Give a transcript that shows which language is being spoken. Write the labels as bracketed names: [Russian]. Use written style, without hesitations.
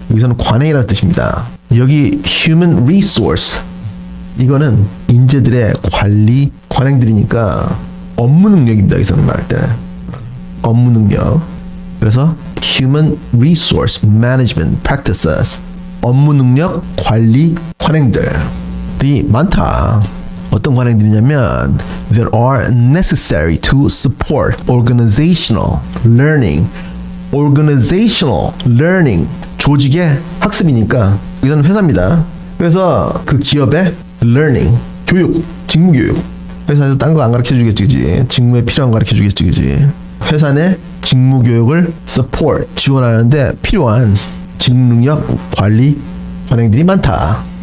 [Korean] 여기서는 관행이라는 뜻입니다. 여기 Human Resource, 이거는 인재들의 관리 관행들이니까 업무 능력입니다. 여기서는 말할 때 업무 능력. 그래서 Human Resource Management Practices, 업무 능력 관리 관행들이 많다. 어떤 관행들이냐면 [English] There are necessary to support organizational learning. [Korean] Organizational learning, 조직의 학습이니까 여기서는 회사입니다. 그래서 그 기업의 learning, 교육, 직무교육. 회사에서 딴 거 안 가르쳐주겠지, 그지? 직무에 필요한 거 가르쳐주겠지, 그지? 회사 내 직무교육을 support, 지원하는데 필요한 직무능력 관리 관행들이 많다.